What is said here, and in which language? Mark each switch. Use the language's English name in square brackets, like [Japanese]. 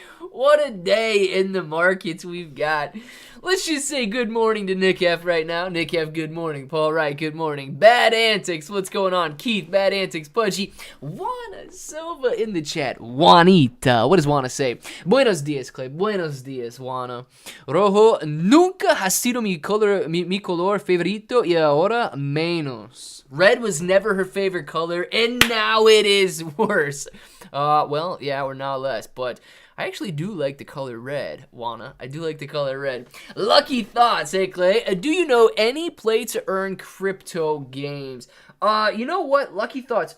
[English] What a day in the markets we've got. Let's just say good morning to Nick F right now. Nick F, good morning. Paul Wright, good morning. Bad Antics, what's going on? Keith, Bad Antics, Pudgy. Juana Silva in the chat. Juanita, what does Juana say? [Spanish] Buenos dias, Clay. Buenos dias, Juana. Rojo, nunca ha sido mi color favorito y ahora menos. [English] Red was never her favorite color, and now it is worse. Well, yeah, we're now less, but I actually do like the color red, Juana. I do like the color red. Lucky thoughts, hey Clay. Do you know any play to earn crypto games? You know what? Lucky thoughts.